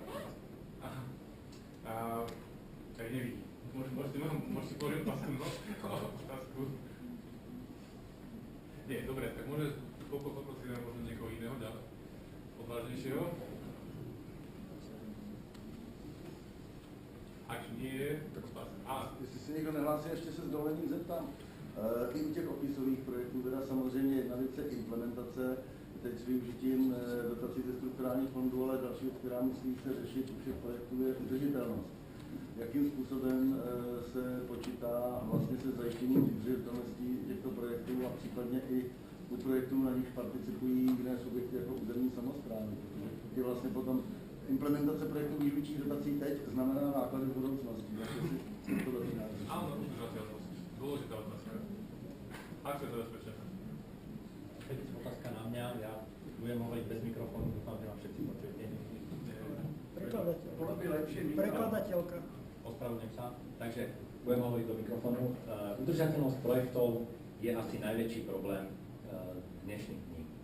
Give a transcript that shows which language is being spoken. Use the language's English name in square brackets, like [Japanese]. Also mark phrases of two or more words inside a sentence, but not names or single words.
[Slovak] Aha. Tak nevidím. Môžete položiť otázku. Nie, dobre, tak môže poprosíme možno niekoho iného, odvážnejšieho. Ak nie je, tak [Czech] Jestli se někdo nehlásí, ještě se s dovolením zeptám. I u těch opisových projektů, teda samozřejmě jedna věc je implementace, teď s využitím dotací ze strukturálních fondů, ale další věc, která musí se řešit u všech projektů, je udržitelnost. Jakým způsobem se počítá vlastně se zajištěním udržitelnosti těchto projektů a případně i u projektů, na nich participují jiné subjekty jako územní samosprávy, protože je vlastně potom implementace projektů využitých dotací teď znamená náklady v budoucnosti. [Slovak] Áno, udržateľnosť. Dôležitá otázka. Ak sa zabezpečené? Keď je otázka na mňa, ja budem hovoriť bez mikrofónu, dúfam, že ma všetci počujete. Prekladateľka. Ospravedlňujem sa. Takže budem hovoriť do mikrofónu. Udržateľnosť projektov je asi najväčší problém dnešných dní.